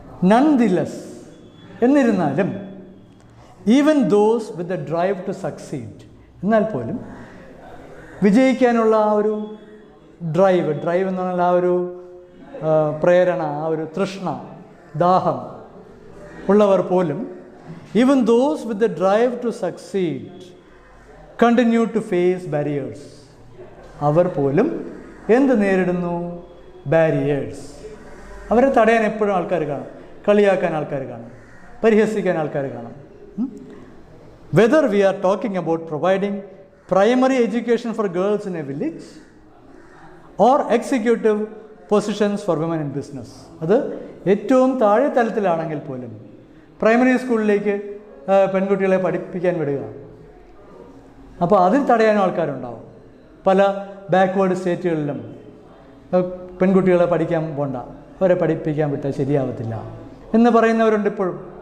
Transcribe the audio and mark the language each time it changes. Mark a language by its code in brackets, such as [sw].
[en] nonetheless, [ml] എന്നിരുന്നാലും, [en] even those with the drive to succeed, [ml] എന്നാൽ പോലും വിജയിക്കാനുള്ള ആ ഒരു ഡ്രൈവ് എന്ന് പറഞ്ഞാൽ ആ ഒരു പ്രേരണ, ആ ഒരു തൃഷ്ണ, ദാഹം ഉള്ളവർ പോലും, [en] Even those with the drive to succeed continue to face barriers. [ml] അവർ പോലും എന്ത് നേരിടുന്നു? ബാരിയേഴ്സ്. അവരെ തടയാൻ എപ്പോഴും ആൾക്കാർ കാണും, കളിയാക്കാൻ ആൾക്കാർ കാണും, പരിഹസിക്കാൻ ആൾക്കാർ കാണും. [en] Whether we are talking about providing primary education for girls in a village or executive positions for women in business. [ml] അത് ഏറ്റവും താഴെ തലത്തിലാണെങ്കിൽ പോലും പ്രൈമറി സ്കൂളിലേക്ക് പെൺകുട്ടികളെ പഠിപ്പിക്കാൻ വിടുക. അപ്പോൾ അതിൽ തടയാനും ആൾക്കാരുണ്ടാവും. പല ബാക്ക്വേർഡ് സ്റ്റേറ്റുകളിലും പെൺകുട്ടികളെ പഠിക്കാൻ പോണ്ട, അവരെ പഠിപ്പിക്കാൻ വിട്ടാൽ ശരിയാവത്തില്ല എന്ന് പറയുന്നവരുണ്ട് ഇപ്പോഴും.